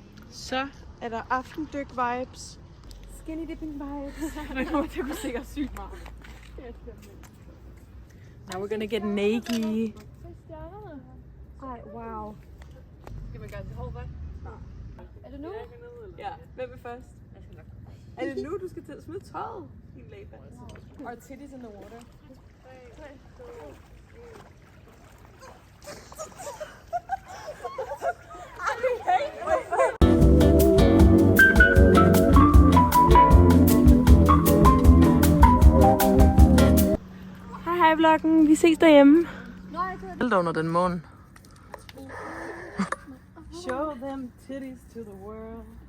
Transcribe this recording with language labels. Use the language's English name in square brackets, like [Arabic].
[Danish] Så er der aftendyk-vibes. [English] Skinny dipping vibes. [Danish] Det kommer til at blive sikkert sygt meget. [English] Now we're gonna get naked. [Danish] Ej, wow. Skal man gøre til hold, hvad? Er det nu? Ja, hvem er først? Er det nu, du skal til at smide tøjet? Din læbe. [English] Our titties in the water. [Danish] Hej vloggen, vi ses derhjemme. Helt under den måne. [English] Show them titties to the world.